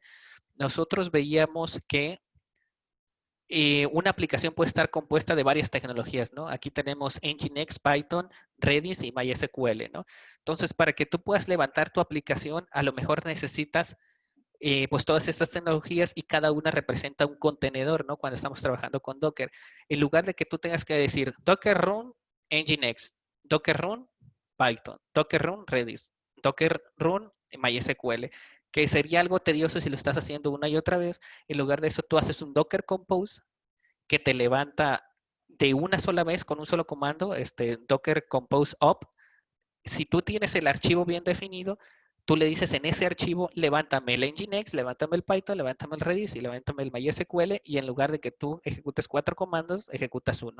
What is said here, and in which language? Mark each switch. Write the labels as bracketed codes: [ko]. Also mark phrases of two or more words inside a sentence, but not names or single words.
[es] Nosotros veíamos que una aplicación puede estar compuesta de varias tecnologías, ¿no? Aquí tenemos Nginx, Python, Redis y MySQL, ¿no? Entonces, para que tú puedas levantar tu aplicación, a lo mejor necesitas pues todas estas tecnologías y cada una representa un contenedor, ¿no? Cuando estamos trabajando con Docker. En lugar de que tú tengas que decir Docker Run Nginx, Docker Run Python, Docker Run Redis, Docker Run MySQL, que sería algo tedioso si lo estás haciendo una y otra vez. En lugar de eso, tú haces un Docker Compose que te levanta de una sola vez con un solo comando, Docker Compose Up. Si tú tienes el archivo bien definido, tú le dices en ese archivo, levántame el Nginx, levántame el Python, levántame el Redis y levántame el MySQL, y en lugar de que tú ejecutes 4 comandos, ejecutas uno.